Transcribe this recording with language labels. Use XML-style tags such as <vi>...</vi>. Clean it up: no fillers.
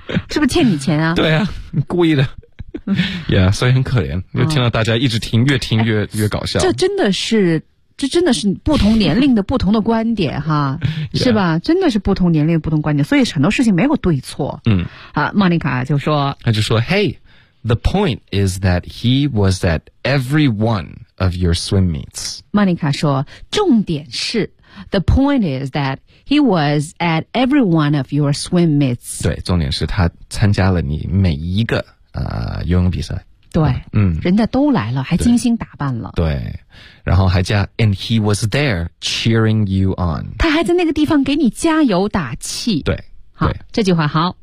<zh>是不是欠你钱啊？对啊，故意的。 Yeah， 所以很可怜，就听到大家一直听，越听越搞笑。这真的是不同年龄的不同的观点哈、 yeah. 是吧，真的是不同年龄的不同观点，所以很多事情没有对错。嗯啊，莫妮卡就说。他就说</zh> <en>,Hey, the point is that he was at every one of your swim meets.</en> <zh>莫妮卡说重点是</zh> <en>,the point is that he was at every one of your swim meets.</en> <zh>对，重点是他参加了你每一个游泳比赛。对，嗯，人家都来了，还精心打扮了。对，然后还加</zh> <en>，and he was there cheering you on。</en> <zh>他还在那个地方给你加油打气。对，好，对这句话好，</zh>